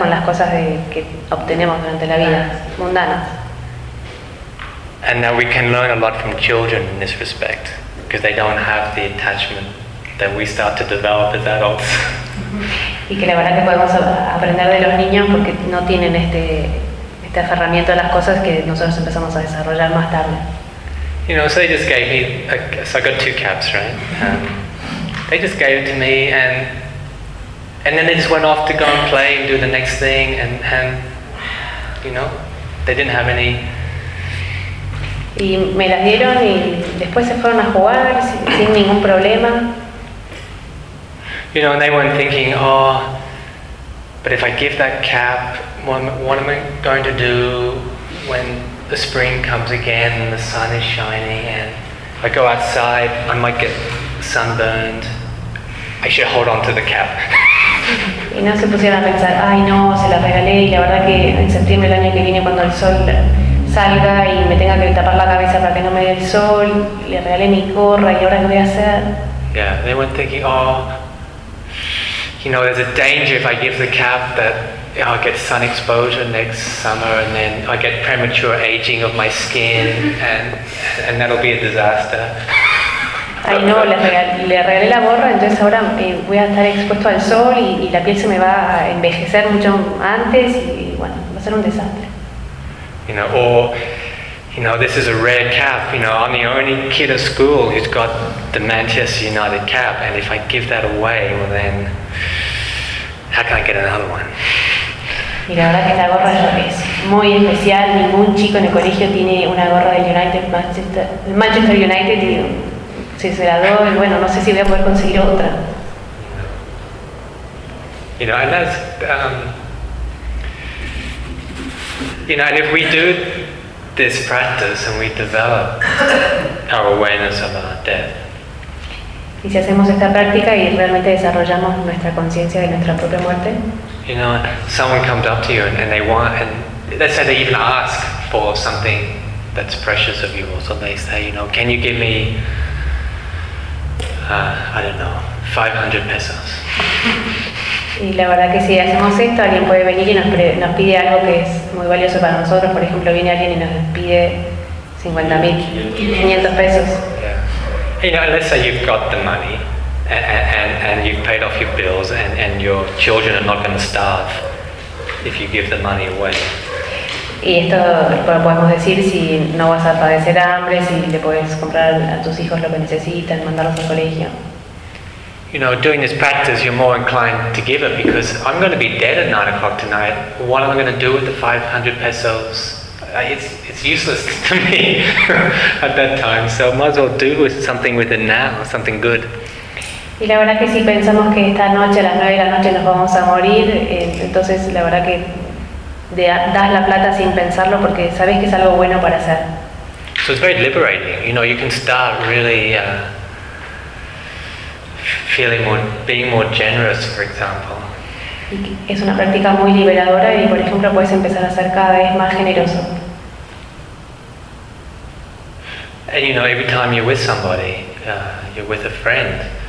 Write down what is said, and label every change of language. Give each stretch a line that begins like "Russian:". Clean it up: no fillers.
Spanish: con las cosas que obtenemos durante la vida mundanas.
English: And that we can learn a lot from children in this respect, because they don't have the attachment that we start to develop as adults.
Spanish: Y que la verdad que podemos aprender de los niños porque no tienen este aferramiento a las cosas que nosotros empezamos a desarrollar más tarde.
English: You know, so they just gave me, so I got two caps, right? They just gave it to me and then they just went off to go and play and do the next thing and you know, they didn't have any.
Spanish: Y me las dieron y después se fueron a jugar sin ningún problema.
English: You know, and they weren't thinking, oh, but if I give that cap, what am I going to do when the spring comes again and the sun is shining and I go outside, I might get sunburned. I should hold on to the cap.
Spanish: Y no se pusieron a pensar, ay no, se la regalé y la verdad que en septiembre del año que viene cuando el sol salga y me tenga que tapar la cabeza para que no me dé el sol, le regalé mi gorra y ahora qué voy a hacer.
English: Yeah, they weren't thinking, oh, you know, there's a danger if I give the cap that I'll get sun exposure next summer and then I get premature aging of my skin and that'll be a disaster.
Spanish: Ay no, le regalé la gorra, entonces ahora voy a estar expuesto al sol y la piel se me va a envejecer mucho antes y bueno, va a ser un desastre.
English: You know, or, you know, this is a rare cap, you know, I'm the only kid at school who's got the Manchester United cap and if I give that away, well then, how can I get another one?
Spanish: Y la verdad que esta gorra es muy especial, ningún chico en el colegio tiene una gorra del United Manchester United y si se la doy, bueno, no sé si voy a poder conseguir otra.
English: You know, and that's, you know, and if we do this practice and we develop our awareness of our death.
Spanish: Y si hacemos esta práctica y realmente desarrollamos nuestra conciencia de nuestra propia muerte.
English: You know, someone comes up to you and they want and let's say they even ask for something that's precious of yours, or they say, you know, can you give me, I don't know, 500 pesos.
Spanish: Y la verdad que si hacemos esto, alguien puede venir y nos pide algo que es muy valioso para nosotros. Por ejemplo, viene alguien y nos pide 50,500 pesos.
English: Yeah. You know, let's say you've got the money and you've paid off your bills and your children are not going to starve if you give the money away.
Spanish: Y esto lo podemos decir si no vas a padecer hambre, si le puedes comprar a tus hijos lo que necesitan, mandarlos al colegio.
English: You know, doing this practice, you're more inclined to give it because I'm going to be dead at 9 o'clock tonight. What am I going to do with the 500 pesos? It's useless to me at that time. So might as well do with something with it now, something good.
Spanish: Y la verdad que si pensamos que esta noche, a las 9 de la noche, nos vamos a morir, entonces la verdad que das la plata sin pensarlo porque sabes que es algo bueno para hacer.
English: So it's very liberating. You know, you can start really... feeling more, being more generous, for example.
Spanish: Es una práctica muy liberadora y, por ejemplo, puedes empezar a ser cada vez más generoso.
English: And you know, every time you're with somebody, you're with a friend.